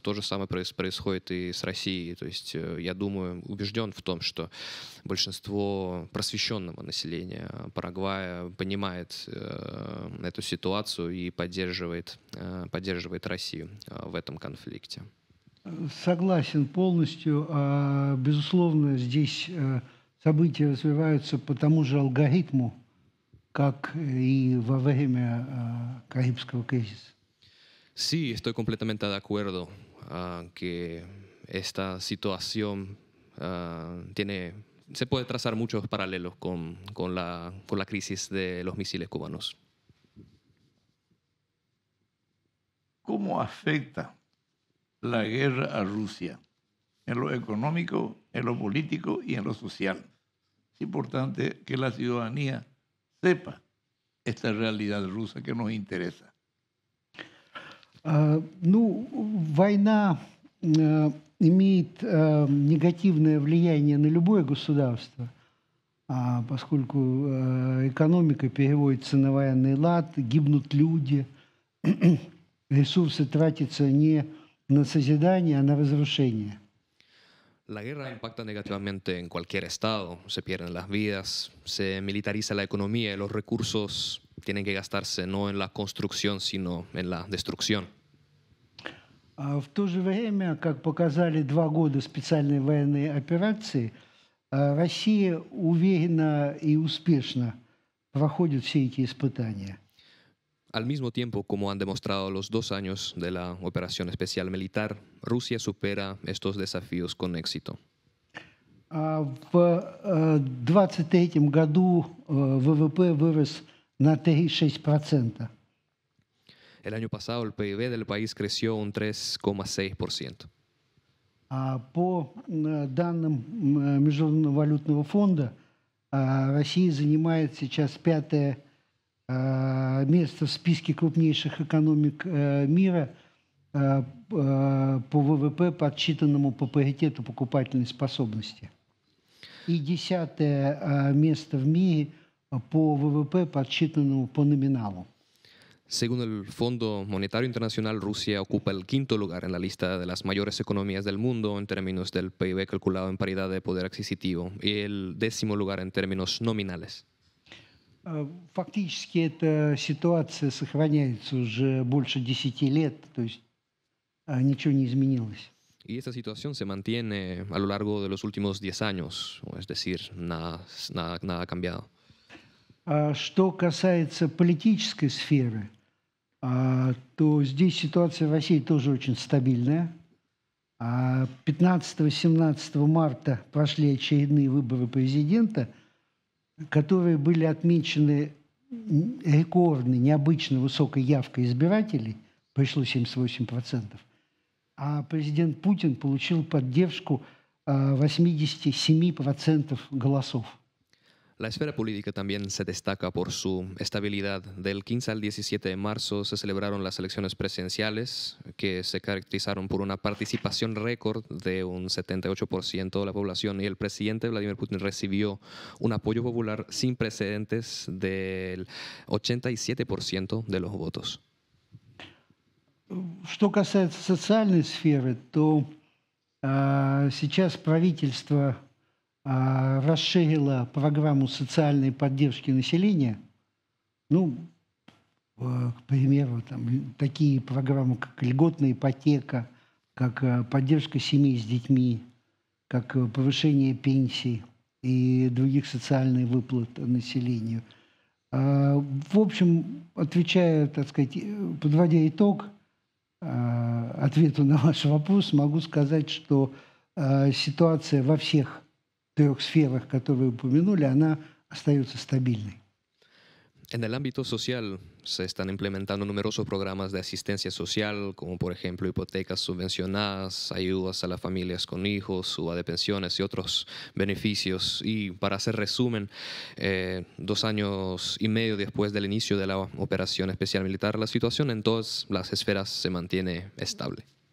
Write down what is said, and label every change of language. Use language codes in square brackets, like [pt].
[ru] То же самое происходит и с Россией. То есть я думаю, убежден в том, что большинство просвещенного населения Парагвая понимает эту ситуацию и поддерживает Россию в этом конфликте. Согласен полностью. Безусловно, здесь события развиваются по тому же алгоритму, как и во время Карибского кризиса. [es] Sí, estoy completamente de acuerdo. que esta situación se puede trazar muchos paralelos con la crisis de los misiles cubanos. ¿Cómo afecta la guerra a Rusia en lo económico, en lo político y en lo social? Es importante que la ciudadanía sepa esta realidad rusa que nos interesa. [ru] Война имеет негативное влияние на любое государство, поскольку экономика переводится на военный лад, гибнут люди, ресурсы тратятся не на созидание, а на разрушение. [es] La guerra impacta negativamente en cualquier estado, se pierden las vidas, se militariza la economía y los recursos tienen que gastarse no en la construcción, sino en la destrucción. [ru] В то же время, как показали 2 года специальной военной операции, Россия уверенно и успешно проходит все эти испытания. [es] Al mismo tiempo, como han demostrado los 2 años de la operación especial militar, Rusia supera estos desafíos con éxito. [ru] В 2023 году ВВП вырос на 3,6%. [es] El año pasado, el PIB del país creció un 3,6%. [ru] По данным Международного валютного фонда, Россия занимает сейчас 5-е место в списке крупнейших экономик мира по ВВП, подсчитанному по паритету покупательной способности. И 10-е место в мире по ВВП, подсчитанному по номиналу. [es] Según el Fondo Monetario Internacional, Rusia ocupa el 5º lugar en la lista de las mayores economías del mundo en términos del PIB calculado en paridad de poder adquisitivo y el 10º lugar en términos nominales. [ru] Фактически эта ситуация сохраняется уже больше 10 лет, то есть ничего не изменилось. [es] Y esta situación se mantiene a lo largo de los últimos 10 años, es decir, nada ha cambiado. [ru] Что касается политической сферы, то здесь ситуация в России тоже очень стабильная. 15-17 марта прошли очередные выборы президента, которые были отмечены рекордной, необычно высокой явкой избирателей, пришло 78%, а президент Путин получил поддержку 87% голосов. [es] La esfera política también se destaca por su estabilidad. Del 15 al 17 de marzo se celebraron las elecciones presidenciales, que se caracterizaron por una participación récord de un 78% de la población, y el presidente Vladimir Putin recibió un apoyo popular sin precedentes del 87% de los votos. [ru] Что касается социальной сферы, то сейчас правительство расширила программу социальной поддержки населения. К примеру, такие программы, как льготная ипотека, как поддержка семей с детьми, как повышение пенсий и других социальных выплат населению. В общем, отвечая, так сказать, подводя итог ответу на ваш вопрос, могу сказать, что ситуация во всех 3 сферах, которые вы упомянули, она остается стабильной. [es] En el ámbito social se están implementando numerosos programas de asistencia social, como por ejemplo hipotecas subvencionadas, ayudas a las familias con hijos, suba de pensiones y otros beneficios. Y para hacer resumen, 2 años y medio después del inicio de la operación especial militar, la situación en todas las esferas se mantiene estable.